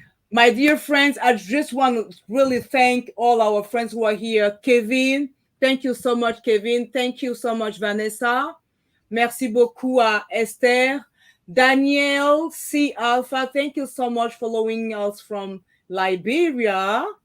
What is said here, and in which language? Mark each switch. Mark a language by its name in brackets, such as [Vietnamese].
[English] My dear friends, I just want to really thank all our friends who are here. Kevin, thank you so much, Kevin. Thank you so much, Vanessa. [French] Merci beaucoup à Esther. [English] Daniel C. Alpha, thank you so much for following us from Liberia.